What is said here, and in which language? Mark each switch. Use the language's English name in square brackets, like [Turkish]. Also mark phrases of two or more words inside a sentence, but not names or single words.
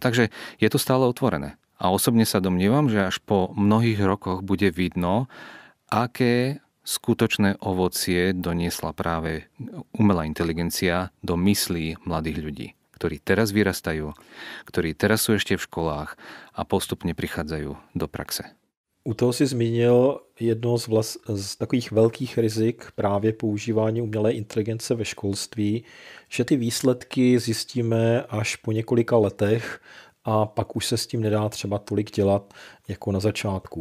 [Slovak] Takže je to stále otvorené. A osobne sa domnievam, že až po mnohých rokoch bude vidno, aké skutočné ovocie doniesla práve umelá inteligencia do myslí mladých ľudí, ktorí teraz vyrastajú, ktorí teraz sú ešte v školách a postupne prichádzajú do praxe. [Czech] U toho si zmínil jedno z takových velkých rizik právě používání umělé inteligence ve školství, že ty výsledky zjistíme až po několika letech a pak už se s tím nedá třeba tolik dělat jako na začátku.